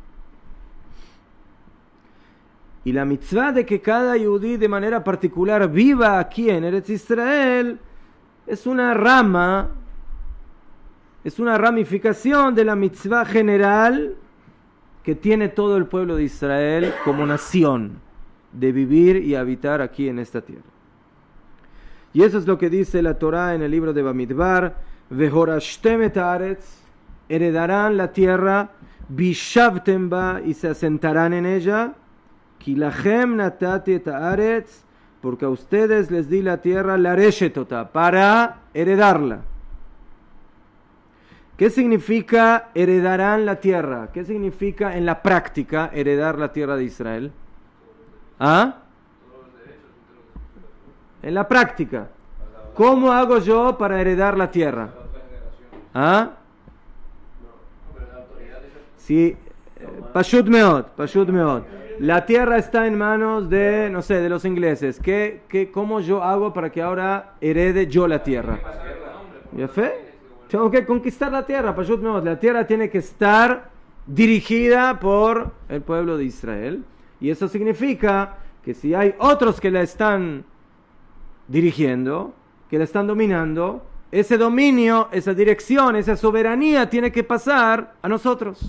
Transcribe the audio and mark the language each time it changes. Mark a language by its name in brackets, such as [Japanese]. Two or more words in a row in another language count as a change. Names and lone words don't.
[Spanish] Y la mitzvah de que cada yudí de manera particular viva aquí en Eretz Israel es una rama, es una ramificación de la mitzvah general que tiene todo el pueblo de Israel como nación, de vivir y habitar aquí en esta tierra. Y eso es lo que dice la Torá en el libro de Bamidbar: [Hebrew] והורשתם את הארץ, [Spanish] heredarán la tierra, [Hebrew] וישבתם בה, [Spanish] y se asentarán en ella, [Hebrew] כי לכם נתתי את הארץ, [Spanish] porque a ustedes les di la tierra, [Hebrew] לרשת אותה, [Spanish] para heredarla. ¿Qué significa heredarán la tierra? ¿Qué significa en la práctica heredar la tierra de Israel? ¿Ah? En la práctica, ¿cómo hago yo para heredar la tierra? ¿Ah? Sí, [Hebrew] פשוט מאוד. [Spanish] La tierra está en manos de, no sé, de los ingleses. ¿Cómo yo hago para que ahora herede yo la tierra? ¿Ya fe? Tengo que conquistar la tierra, [Hebrew] פשוט מאוד. [Spanish] La tierra tiene que estar dirigida por el pueblo de Israel. Y eso significa que si hay otros que la están dirigiendo, que la están dominando, ese dominio, esa dirección, esa soberanía tiene que pasar a nosotros.